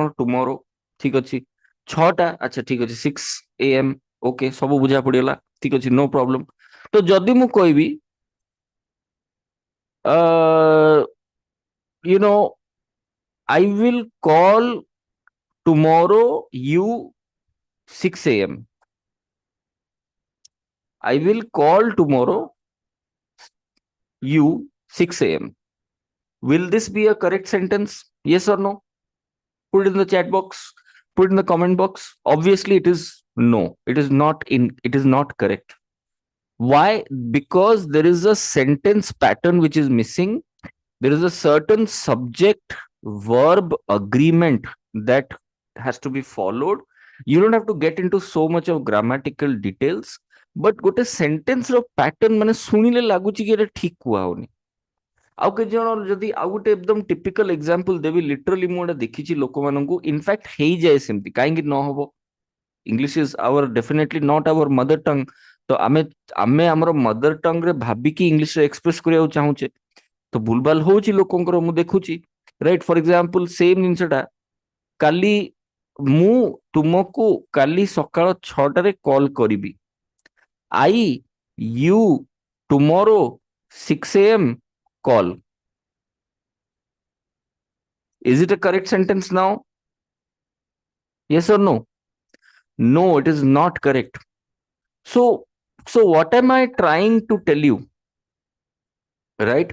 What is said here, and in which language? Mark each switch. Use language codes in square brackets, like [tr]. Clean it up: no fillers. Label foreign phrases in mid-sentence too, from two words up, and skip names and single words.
[or] ଟୁମୋରୋ। ଠିକ ଅଛି। ଛଅଟା, ଆଚ୍ଛା ଠିକ ଅଛି, 6 AM। ଓକେ, ସବୁ ବୁଝା ପଡିଗଲା। ଠିକ ଅଛି, [en] no problem. [or] ତ ଯଦି ମୁଁ କହିବି [en] you know I will call tomorrow you 6 AM, I will call tomorrow you 6 a.m. Will this be a correct sentence? Yes or no? Put it in the chat box. Put it in the comment box. Obviously, it is no. It is not in. It is not correct. Why? Because there is a sentence pattern which is missing. There is a certain subject verb agreement that has to be followed. You don't have to get into so much of grammatical details, but [or] ଗୋଟେ sentence ର pattern ମାନେ ଶୁଣିଲେ ଲାଗୁଛି କି ଏଟା ଠିକ କୁହା ହଉନି। ଆଉ କେତେ ଜଣ ଯଦି ଆଉ ଗୋଟେ ଏକଦମ [en] typical example [or] ଦେବି, ଲିଟରାଲି ମୁଁ ଏଟା ଦେଖିଛି ଲୋକମାନଙ୍କୁ, ଇନଫ୍ୟାକ୍ଟ ହେଇଯାଏ ସେମିତି, କାହିଁକି ନ ହବ? [en] English is our definitely not our mother tongue. [or] ତ ଆମେ ଆମେ ଆମର [en] mother tongue [or] ରେ ଭାବିକି ଇଂଲିଶରେ ଏକ୍ସପ୍ରେସ କରିବାକୁ ଚାହୁଁଛେ, ତ ଭୁଲଭାଲ ହଉଛି ଲୋକଙ୍କର, ମୁଁ ଦେଖୁଛି, ରାଇଟ୍? [en] for example same [or] ଜିନିଷଟା, କାଲି ମୁଁ ତୁମକୁ କାଲି ସକାଳ 6ଟାରେ କଲ୍ କରିବି। [en] I you tomorrow 6 AM call. Is it a correct sentence now? Yes or no? No, it is not correct. So what am I trying to tell you? Right?